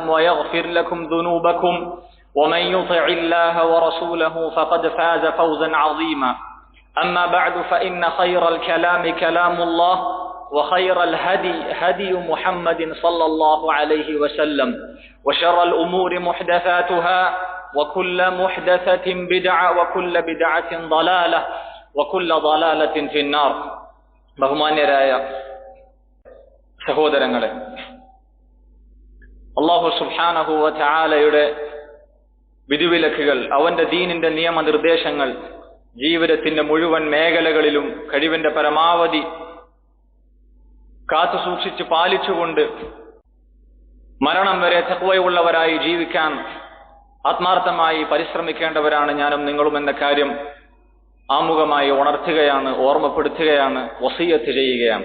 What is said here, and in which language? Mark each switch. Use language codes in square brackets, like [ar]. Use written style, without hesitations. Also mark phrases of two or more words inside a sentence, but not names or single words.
[ar] ويغفر لكم ذنوبكم ومن يطع الله ورسوله فقد فاز فوزا عظيما أما بعد فإن خير الكلام كلام الله وخير الهدي هدي محمد صلى الله عليه وسلم وشر الأمور محدثاتها وكل محدثة بدعة وكل بدعة ضلالة وكل ضلالة في النار [ml] ബഹുമാന്യരായ സഹോദരങ്ങളെ, [ar] الله سبحانه وتعالى [ml] വിധിവിലക്കുകൾ, അവന്റെ ദീനിന്റെ നിയമനിർദ്ദേശങ്ങൾ ജീവിതത്തിന്റെ മുഴുവൻ മേഖലകളിലും കഴിവിന്റെ പരമാവധി കാത്തു സൂക്ഷിച്ച് പാലിച്ചുകൊണ്ട് മരണം വരെ തഖ്വയുള്ളവരായി ജീവിക്കാൻ ആത്മാർത്ഥമായി പരിശ്രമിക്കേണ്ടവരാണ് ഞാനും നിങ്ങളും എന്ന കാര്യം ആമുഖമായി ഉണർത്തുകയാണ്, ഓർമ്മപ്പെടുത്തുകയാണ്, വസിയത്ത് ചെയ്യുകയാണ്.